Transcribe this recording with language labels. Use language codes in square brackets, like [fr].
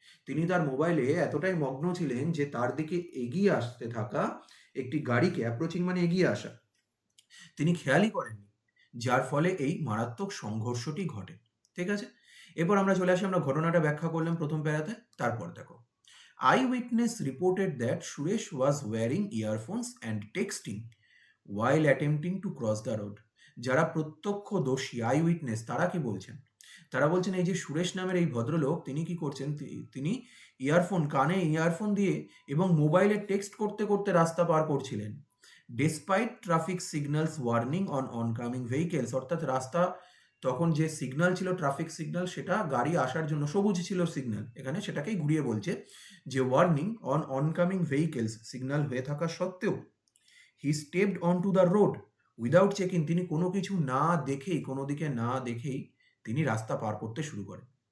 [bn] তিনি তার মোবাইলে এতটাই মগ্ন ছিলেন যে তার দিকে এগিয়ে আসতে থাকা একটি গাড়িকে, অ্যাপ্রোচিং মানে এগিয়ে আসা, তিনি খেয়ালই করেননি, যার ফলে এই মারাত্মক সংঘর্ষটি ঘটে। ঠিক আছে, এরপর আমরা চলে আসি, আমরা ঘটনাটা ব্যাখ্যা করলাম প্রথম প্যারাতে। তারপর দেখো, [en] eyewitness reported that Suresh was wearing earphones and texting while attempting to cross the road. [bn] যারা প্রত্যক্ষদর্শী আইউইটনেস তারা কি বলছেন? তারা বলছেন এই যে সুরেশ নামের এই ভদ্রলোক তিনি কি করছেন, তিনি কানে ইয়ারফোন দিয়ে এবং মোবাইলে টেক্সট করতে করতে রাস্তা পার করছিলেন। [en] despite traffic signals warning on oncoming vehicles, [bn] অর্থাৎ রাস্তা তখন যে সিগন্যাল ছিল, ট্রাফিক সিগন্যাল, সেটা গাড়ি আসার জন্য সবুজ ছিল সিগন্যাল, এখানে সেটাকেই ঘুরিয়ে বলছে যে [en] warning on oncoming vehicles [bn] signal হয়ে থাকা সত্ত্বেও [en] he stepped on to the road without checking, [bn] তিনি কোনো কিছু না দেখেই, কোনো দিকে না দেখেই তিনি রাস্তা পার করতে শুরু করেন।